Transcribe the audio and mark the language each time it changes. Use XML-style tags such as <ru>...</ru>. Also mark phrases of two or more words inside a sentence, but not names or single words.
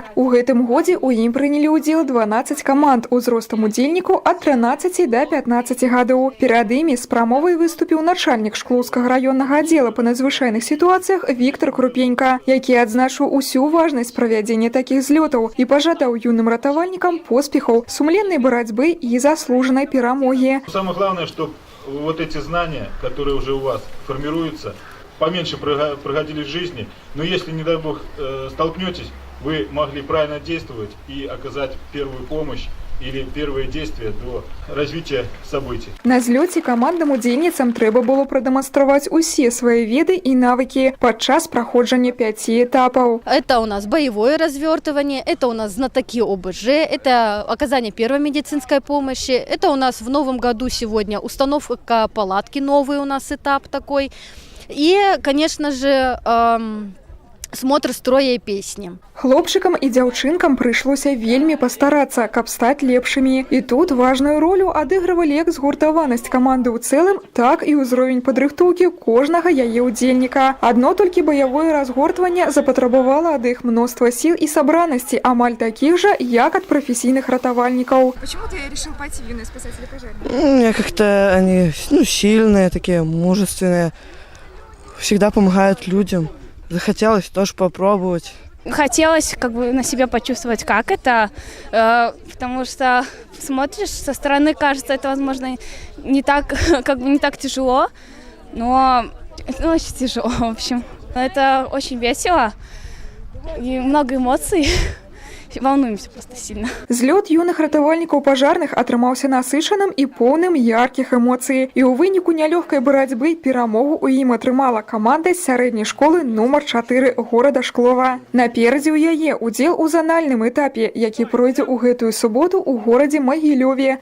<be>У гэтым годзе ў ім прынялі ўдзел 12 каманд узростам удзельнікаў ад 13 да 15 гадоў. Перад імі з прамовай выступіў начальнік Шклоўскага раённага аддзела па надзвычайных сітуацыях Віктор Крупенька, які адзначыў усю важнасць правядзення такіх злётаў і пажадаў юным ратавальнікам поспехаў, сумленнай барацьбы і заслужанай перамогі.</be> <ru>Самое главное, что вот эти знания, которые уже у вас формируются, поменьше проходили в жизни, но если, не дай бог, столкнетесь, вы могли правильно действовать и оказать первую помощь или первые действия до развития событий.</ru> <be>На злёце камандам удзельніцам трэба было прадэманстраваць усе свае веды і навыкі падчас праходжання 5 этапаў.</be> <ru>Это у нас боевое развертывание, это у нас знатоки ОБЖ, это оказание первой медицинской помощи, это у нас в новом году сегодня установка палатки, новый у нас этап такой. И, конечно же, смотр строя и песни.</ru> <be>Хлопчыкам і дзяўчынкам прыйшлося вельмі пастарацца, каб стаць лепшымі. І тут важную ролю адыгрывалі як згуртаванасць каманды ў цэлым, так і ўзровень падрыхтоўкі кожнага яе ўдзельніка. Адно толькі баявое разгортванне запатрабавала ад іх мноства сіл і сабранасці, амаль такіх жа, як ад прафесійных ратавальнікаў.</be> <ru>Почему ты решил пойти в юные спасатели пожарные? Мне как-то они сильные, такие мужественные, всегда помогают людям. Захотелось тоже попробовать. Хотелось как бы на себя почувствовать, как это, потому что смотришь со стороны, кажется, это, возможно, не так, как бы не так тяжело, но это очень тяжело, в общем. Это очень весело и много эмоций. Волнуемся просто сильно.</ru> <be>Злёт юных ратавальнікаў пажарных атрымаўся насычаным і поўным яркіх эмоцый. І ў выніку нялёгкай барацьбы перамогу ў ім атрымала каманда з сярэдняй школы нумар 4 горада Шклова. Наперадзе ў яе удзел у занальным этапе, які пройдзе ў гэтую суботу ў горадзе Магілёве.</be>